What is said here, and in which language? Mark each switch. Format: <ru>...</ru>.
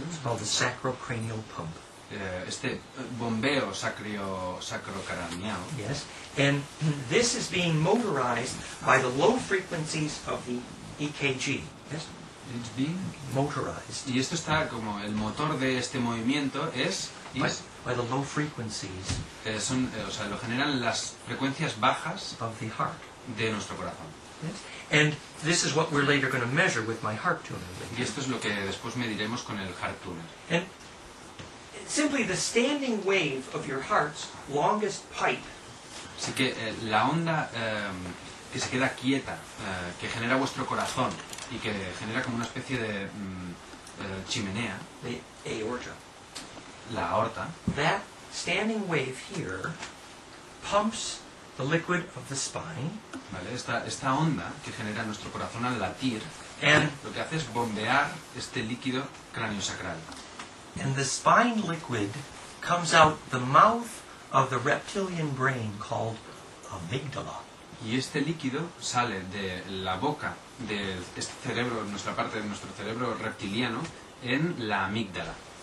<en>It's called the sacrocranial pump.</en> <es>este bombeo sacrocraneal.</es> <en>Yes, and this is being motorized by the low frequencies of the EKG. Yes, It's being motorized</en> <es>Y esto está como el motor de este movimiento</es> <en>by the low frequencies</en> <es>lo generan las frecuencias bajas</es> <en>of the heart.</en> <es>de nuestro corazón.</es> <en>Yes, and this is what we're later going to measure with my heart tuner.</en> <es>Y esto es lo que después mediremos con el Heart Tuner.</es> <en>And simply the standing wave of your heart's longest pipe</en> <es>Así que la onda que se queda quieta, que genera vuestro corazón y que genera como una especie de chimenea,</es> <en>the aorta.</en> <es>la aorta,</es> <en>That standing wave here pumps the liquid of the spine,</en> <es>¿vale? Esta onda que genera nuestro corazón al latir,</es> <en>and</en> <es>lo que hace es bombear este líquido craniosacral.</es> <en>the spine liquid comes out the mouth of the reptilian brain called amygdala.</en> <es>Y este líquido sale de la boca de este cerebro, nuestra parte de nuestro cerebro reptiliano, en la amígdala.</es>